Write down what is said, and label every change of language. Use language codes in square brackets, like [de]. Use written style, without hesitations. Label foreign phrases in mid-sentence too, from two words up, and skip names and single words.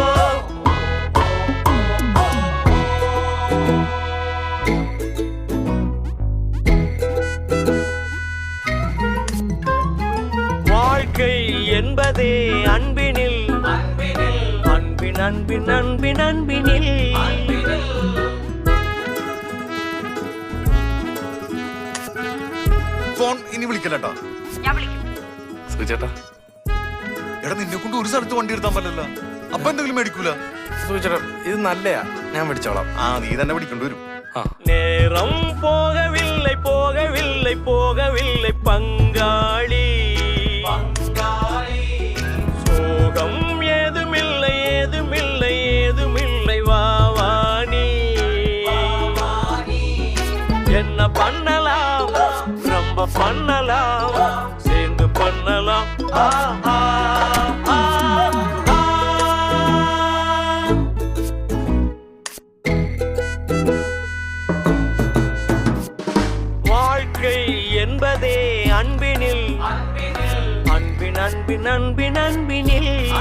[ta] வாழ்க்கை என்பதே அன்பினில் அன்பின் அன்பின் அன்பின் அன்பினில் [ml] ഫോൺ ഇനി വിളിക്കലട്ടാ സുചേട്ടാ എടാ നിന്നെ കൊണ്ട് ഒരു സ്ഥലത്ത് വണ്ടി എടുത്താൻ പറ്റില്ല അപ്പൊ എന്തെങ്കിലും മേടിക്കൂല സുചേട്ടാ ഇത് നല്ലയാ ഞാൻ മേടിച്ചോളാം ആ നീ തന്നെ പിടിക്കേണ്ടി വരും [ta] நேரம் போகவில்லை போகவில்லை போகவில்லை பங்காளி சோகம் ஏதுமில்லை ஏதுமில்லை ஏதுமில்லை வாவானி என்ன பண்ணலாம் ரொம்ப பண்ணலாம் சேர்ந்து பண்ணலாம் வாழ்க்கை என்பதே அன்பினில் அன்பின் அன்பின் அன்பின் அன்பினில்